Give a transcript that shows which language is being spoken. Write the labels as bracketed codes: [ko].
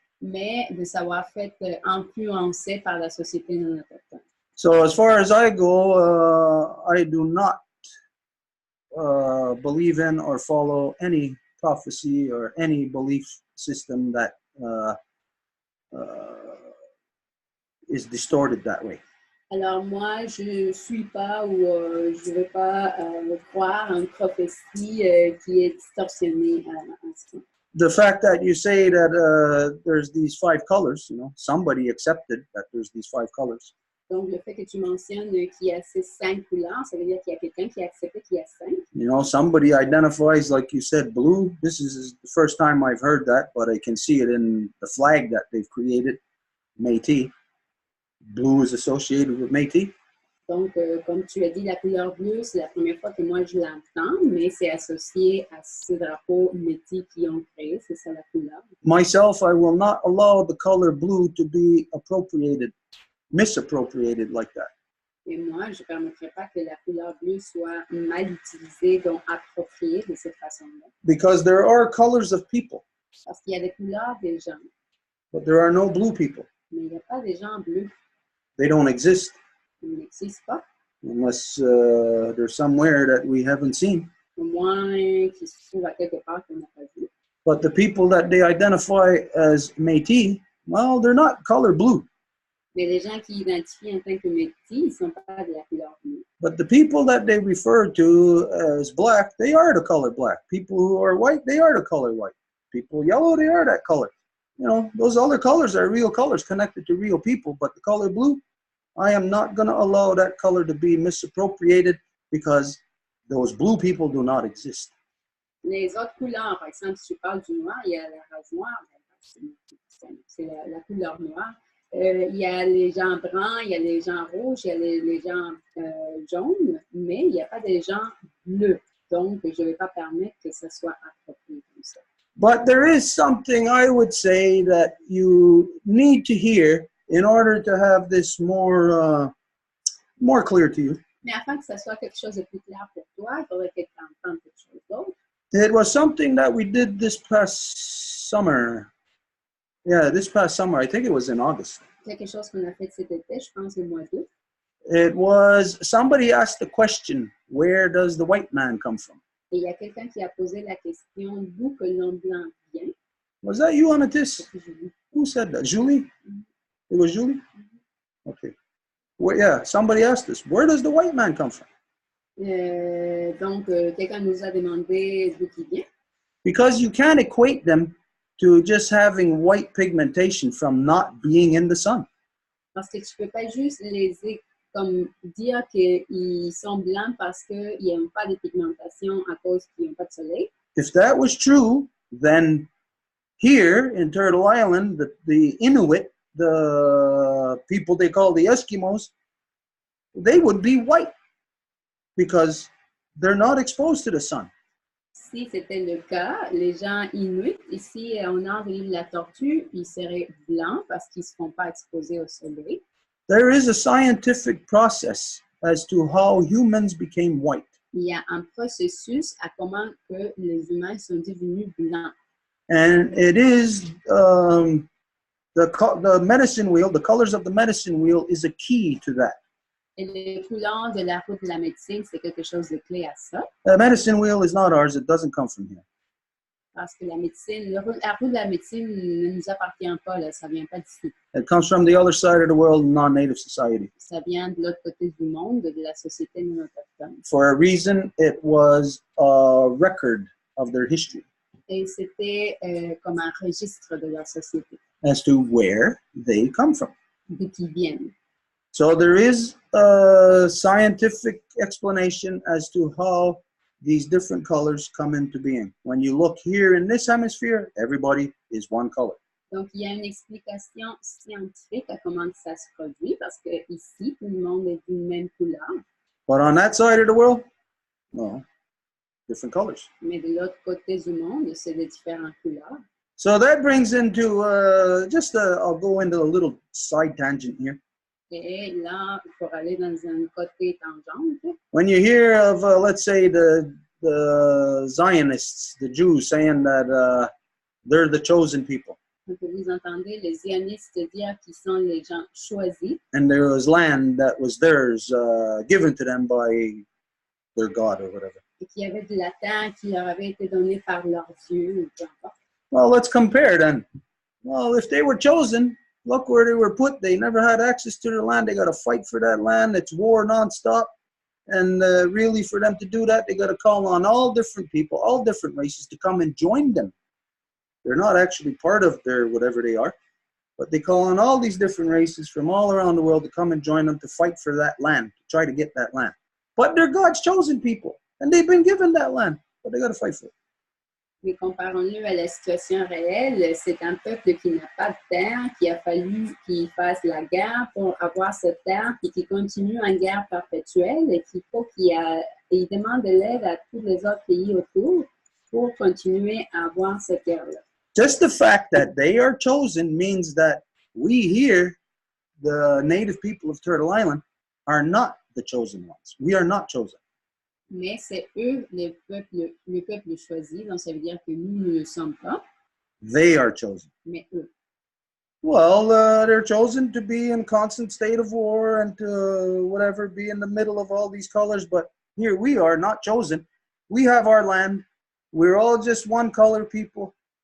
[fr] Mais de savoir fait influencé par la société non autochtone. [en] So as far as I go, I do not believe in or follow any prophecy or any belief system that is distorted that way. [fr] Alors moi, je suis pas ou je vais pas croire en une prophétie qui est distorsionnée en ce moment. [en] The fact that you say that there's these 5 colors, you know, somebody accepted that there's these 5 colors. [fr] Donc, le fait que tu mentionnes qu'il y a ces 5 couleurs, ça veut dire qu'il y a quelqu'un qui a accepté qu'il y a 5. [en] You know, somebody identifies, like you said, blue. This is the first time I've heard that, but I can see it in the flag that they've created, Métis. Blue is associated with Métis. [fr] Donc, comme tu as dit, la couleur bleue, c'est la première fois que moi je l'entends, mais c'est associé à ce drapeau Métis qui ont créé, c'est ça la couleur. [en] Myself, I will not allow the color blue to be misappropriated like that. [fr] Et moi, je ne permettrai pas que la couleur bleue soit mal utilisée, donc appropriée de cette façon-là. [en] Because there are colors of people, [fr] Parce qu'il y a des couleurs des gens, [en] but there are no blue people. [fr] mais il n'y a pas des gens bleus. [en] They don't exist. [fr] Ils n'existent pas. [en] unless they're somewhere that we haven't seen. [fr] Au moins qui se trouvent à quelque part qu'on n'a pas vu. [en] But the people that they identify as Métis, well, they're not color blue. [fr] Mais les gens qui identifient en tant que métis, ils ne sont pas de la couleur bleue. [en] But the people that they refer to as black, they are the color black. People who are white, they are the color white. People yellow, they are that color. You know, those other colors are real colors connected to real people. But the color blue, I am not going to allow that color to be misappropriated because those blue people do not exist. [fr] Les autres couleurs, par exemple, si tu parles du noir, il y a la race noire, c'est la couleur noire. Il y a les gens bruns, il y a les gens rouges, il y a les gens jaunes, mais il n'y a pas des gens bleus. Donc, je ne vais pas permettre que ça soit approprié comme ça. [en] But there is something I would say that you need to hear in order to have this more clear to you. [fr] Mais afin que ça soit quelque chose de plus clair pour toi, il faudrait que tu entendes quelque chose d'autre. [en] It was something that we did this past summer. Yeah, this past summer. I think it was in August. [fr] Quelque chose qu'on a fait cet été, je pense, au mois d'août. [en] It was, somebody asked the question, where does the white man come from? [fr] Et il y a quelqu'un qui a posé la question d'où que l'homme blanc vient. [en] Was that you, Amethyst? Who said that? Julie? It was Julie? Okay. Well, yeah, somebody asked us, where does the white man come from? [fr] Donc, quelqu'un nous a demandé d'où il vient. [en] Because you can't equate them to just having white pigmentation from not being in the sun. [fr] Parce que tu ne peux pas juste comme dire qu'ils sont blancs parce qu'ils n'ont pas de pigmentation à cause qu'ils n'ont pas de soleil. [en] If that was true, then here in Turtle Island, the Inuit, the people they call the Eskimos, they would be white because they're not exposed to the sun. [fr] Si c'était le cas, les gens inuits, ici au nord de l'île de la Tortue, ils seraient blancs parce qu'ils ne se font pas exposer au soleil. [en] There is a scientific process as to how humans became white. [fr] Il y a un processus à comment que les humains sont devenus blancs. [en] And it is the medicine wheel, the colors of the medicine wheel is a key to that. [fr] Et les couleurs de la roue de la médecine, c'est quelque chose de clé à ça. [en] The medicine wheel is not ours. It doesn't come from here. [fr] Parce que la médecine, la roue de la médecine ne nous appartient pas, là, ça ne vient pas d'ici. [en] It comes from the other side of the world, non-native society. [fr] Ça vient de l'autre côté du monde, de la société non autochtone. [en] For a reason, it was a record of their history. [fr] Et c'était comme un registre de leur société. [en] As to where they come from. [fr] D'où ils viennent. [en] So there is a scientific explanation as to how these different colors come into being. When you look here in this hemisphere, everybody is one color. [fr] Donc, il y a une explication scientifique à comment ça se produit parce que ici, tout le monde est d'une même couleur. [en] But on that side of the world, no, different colors. [fr] Mais de l'autre côté du monde, c'est de différentes couleurs. [en] So that brings into I'll go into a little side tangent here. [fr] Et là, pour aller dans un côté tangente, [en] when you hear of, let's say, the Zionists, the Jews, saying that they're the chosen people, [fr] donc vous entendez les zionistes dire qu'ils sont les gens choisis [en] and there was land that was theirs, given to them by their God or whatever. [fr] et qu'il y avait de la terre qui leur avait été donnée par leurs dieux, ou peu importe. [en] Well, let's compare then. Well, if they were chosen, look where they were put. They never had access to their land. They got to fight for that land. It's war nonstop. And really, for them to do that, they got to call on all different people, all different races to come and join them. They're not actually part of their whatever they are, but they call on all these different races from all around the world to come and join them to fight for that land, to try to get that land. But they're God's chosen people, and they've been given that land, but they got to fight for it. [fr] Mais comparons-le à la situation réelle, c'est un peuple qui n'a pas de terre, qui a fallu qu'il fasse la guerre pour avoir cette terre, et qui continue en guerre perpétuelle, et qu'il faut il demande de l'aide à tous les autres pays autour pour continuer à avoir cette guerre-là. [en] Just the fact that they are chosen means that we here, the native people of Turtle Island, are not the chosen ones. We are not chosen. [fr] Mais c'est eux, le peuple choisi, donc ça veut dire que nous ne le sommes pas. [en] They are chosen. [fr] Mais eux. [en] Well, they're chosen to be in constant state of war and to whatever, be in the middle of all these colors. But here we are not chosen. We have our land. We're all just one color people.